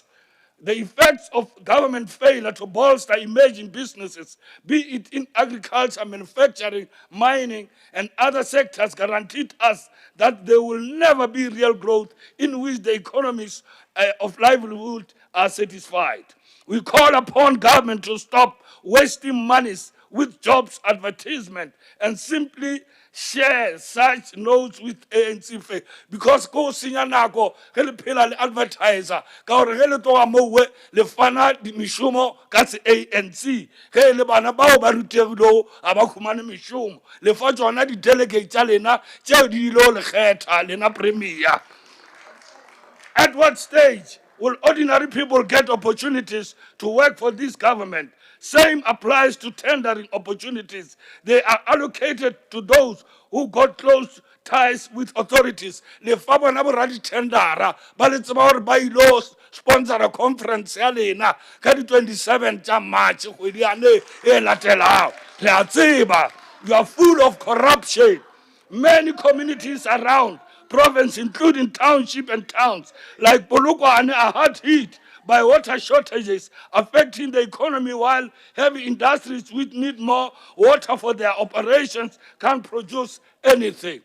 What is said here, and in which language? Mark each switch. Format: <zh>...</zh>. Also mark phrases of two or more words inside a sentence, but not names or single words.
<en>The effects of government failure to bolster emerging businesses, be it in agriculture, manufacturing, mining, and other sectors, guaranteed us that there will never be real growth in which the economies of livelihood are satisfied. We call upon government to stop wasting monies with jobs advertisement and simply share such notes with ANC faith because</en> <nso>ko senya nako ge le phela le advertiser ka gore ge le toga mowe le fana mishomo ka se ANC ge le bana bao ba rutegilego a ba khumane mishomo le fa tsona di delegate tsa lena tšeo di ile le kgetha lena premier.</nso> <en>At what stage will ordinary people get opportunities to work for this government? Same applies to tendering opportunities. They are allocated to those who got close ties with authorities.</en> <nso>Le fa bona bo radi tendera ba le tseba gore ba ilo sponsor a conference ya lena ka di 27 tša March kgwedi yane e latelago. Re a tseba</nso> <en>you are full of corruption. Many communities around province, including township and towns like Polokwane, are hard hit by water shortages affecting the economy, while heavy industries which need more water for their operations can't produce anything.</en>